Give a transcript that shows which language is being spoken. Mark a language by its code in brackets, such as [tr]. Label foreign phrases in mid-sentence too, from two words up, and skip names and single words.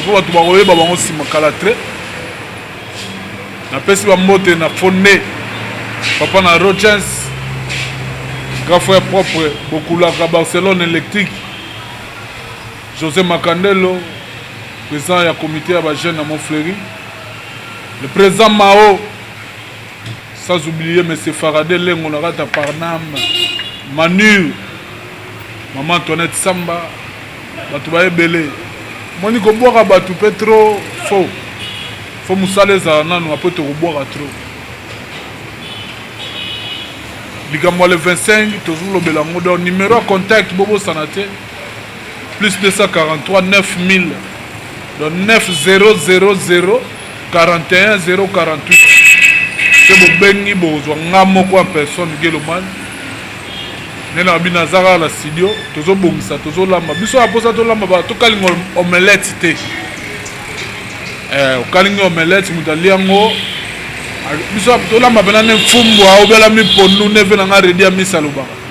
[ln] Po bato bakoyeba bango nsima kala tre. Napesi bambote na Fondé, papa na Rogers, [fr] grand frère propre, [ln] Bokulaka, Barcelone Électrique, José Macandelo, président ya comité ya ba jeune na Montfleury, le président Mao, [fr] sans oublier monsieur [ln] Faraday Lengo na kata Parnam, Manu, maman Antoinette Samba, bato bayebele. Moni kobwaka bato pe [fr] trop faux. [ln] Fo musala ezala nanu, apo tokobwaka trop. Likambo ya [fr] le vingt-cinq, [ln] tozolobela yango. Donc, [fr] numéro ya contact, [ln] bobosana te. [fr] Plus deux cent quarante-trois, neuf mille. Donc, neuf zéro zéro zéro, quarante et un zéro quarante-huit. [ln] Te bobengi, bozwa nga moko [fr] en personne, [ln] Geloman. Nde na bino aza kaka na studio, tozobongisa, tozolamba. Biso ya posa tolamba ba, tokalinga omelette te. Eh, okalingi omelette, mutu alia yango. Biso ya tolamba pena ne mfumbwa, obelami pondu, ne ve na nga redi ya misa lobaka.